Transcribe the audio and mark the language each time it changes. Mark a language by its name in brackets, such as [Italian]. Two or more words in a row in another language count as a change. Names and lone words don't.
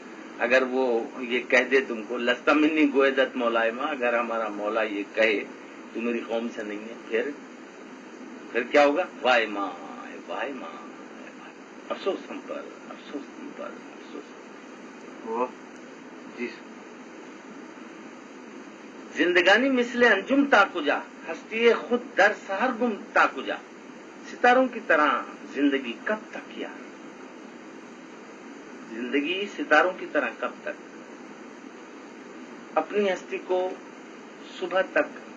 [Urdu] اگر وہ یہ کہہ دے تم کو [Persian] لستا منی گویدت مولائے ماں، [Urdu] اگر ہمارا مولا یہ کہے تو میری قوم سے نہیں ہے، پھر کیا ہوگا؟ [Persian] وائے ماں وائے ماں. [Urdu] افسوس ہم پر، افسوس ہم پر، افسوس. جی. [Persian] زندگانی مثل انجم تا کجا، ہستی خود در سحر گم تا کجا. [Urdu] ستاروں کی طرح زندگی کب تک یار، زندگی ستاروں کی طرح کب تک، اپنی ہستی کو صبح تک